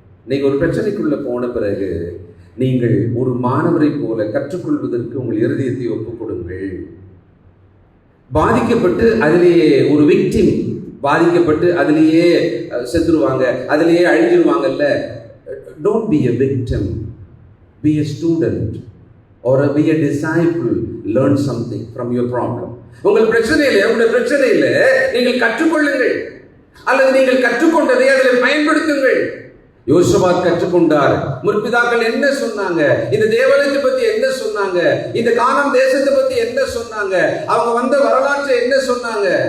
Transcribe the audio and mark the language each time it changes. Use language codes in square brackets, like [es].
[ta] நீங்க ஒரு பிரச்சனைக்குள்ள போன பிறகு நீங்கள் ஒரு மாணவரை போல கற்றுக்கொள்வதற்கு உங்கள் இருதயத்தை ஒப்புக் கொடுங்கள். பாதிக்கப்பட்டு அதிலேயே ஒரு விக்டிம், பாதிக்கப்பட்டு அதிலேயே செத்துருவாங்க, அதிலேயே அழிஞ்சிருவாங்கல்ல. [en] Don't be a victim, be a student or be a disciple. Learn something from your problem. [ta] உங்கள் பிரச்சனையில நீங்கள் கற்றுக்கொள்ளுங்கள், அல்லது நீங்கள் கற்றுக்கொண்டதை அதில் பயன்படுத்துங்கள். யோசபாத் கற்றுக்கொண்டார். முற்பிதாக்கள் என்ன சொன்னாங்க, இந்த தேவாலயத்தை பத்தி என்ன சொன்னாங்க, இந்த கானான் தேசத்தை பத்தி என்ன சொன்னாங்க, அவங்க வந்த வரலாற்றை என்ன சொன்னாங்க.